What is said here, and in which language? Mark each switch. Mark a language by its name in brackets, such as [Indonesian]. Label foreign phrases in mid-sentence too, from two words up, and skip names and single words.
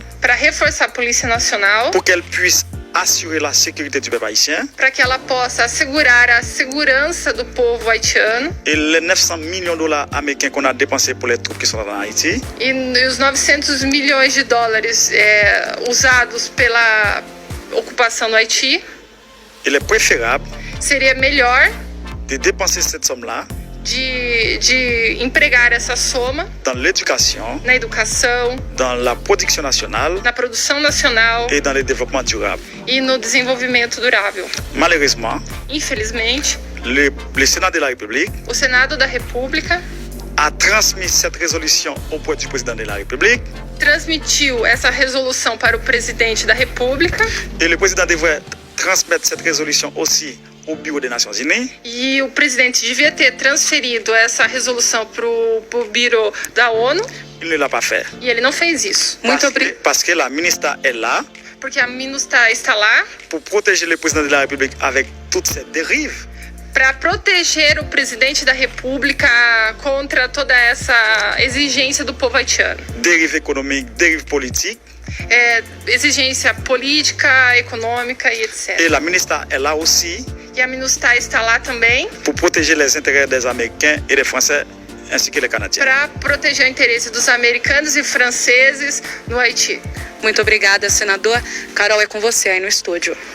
[Portuguese] para reforçar a Polícia Nacional, [French] pour qu'elle puisse assurer la sécurité du peuple haïtien [Portuguese] para que ela possa assegurar a segurança do povo haitiano [French] et les 900 millions de dollars américains qu'on a dépensés pour les troupes qui sont en Haïti, [Portuguese] e os 900 milhões de dólares usados pela ocupação do Haiti. [French] il est préférable [Portuguese] Seria melhor [French] de dépenser cette somme-là [Portuguese] de empregar essa soma [French] dans l'éducation, [Portuguese] na educação, [French] dans la production nationale [Portuguese] na produção nacional [French] et dans le développement durable. [Portuguese] e no desenvolvimento durável. [French] Malheureusement, [Portuguese] Infelizmente, [French] le Sénat de la République [Portuguese] o Senado da República [French] a transmis cette résolution auprès du président de la République [Portuguese] transmitiu essa resolução para o presidente da República [French] et le président devrait transmettre cette résolution aussi au Bureau des Nations Unies. [Portuguese] e o presidente devia ter transferido essa resolução para o Bureau da ONU [French] Il ne l'a pas fait. [Portuguese] e ele não fez isso. [French] Parce que la ministre est là [Portuguese] Porque a MINUSTAH está lá [French] pour protéger le président de la République avec toutes ces dérives. [Portuguese] para proteger o presidente da República contra toda essa exigência do povo haitiano. [French] Dérives économiques, dérives politiques. [Portuguese] Exigência política, econômica e etc. [French] Et la ministre est là aussi [Portuguese] E a MINUSTAH está lá também [French] pour protéger les intérêts des Américains et des Français ainsi que les Canadiens. [Portuguese] para proteger o interesse dos americanos e franceses no Haiti. Muito obrigada, senador. Carol, é com você aí no estúdio.